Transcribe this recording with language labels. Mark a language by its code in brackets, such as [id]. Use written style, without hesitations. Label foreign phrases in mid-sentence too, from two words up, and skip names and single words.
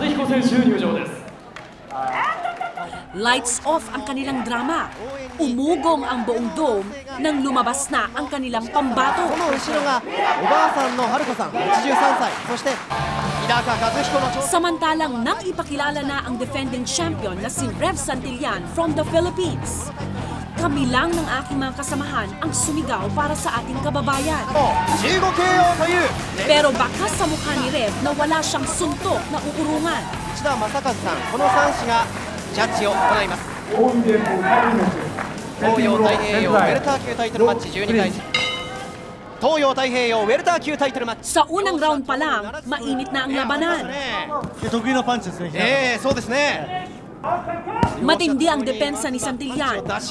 [en] Lights off [tl] ang kanilang drama. Umugong ang buong dome nang lumabas na ang kanilang pambato. Samantalang nang ipakilala na ang [en] defending champion [tl] na si Rev Santillan [en] from the Philippines. [tl] Kami lang ng aking mga kasamahan ang sumigaw para sa ating kababayan. Pero baka sa mukha ni Rev na wala siyang suntok na uurungan. [ja] ジャッジを行います。東洋太平洋ベルター級タイトルマッチ12回戦。 [tl] Sa unang round pa lang, mainit na ang labanan. Matindi ang depensa ni Santillan.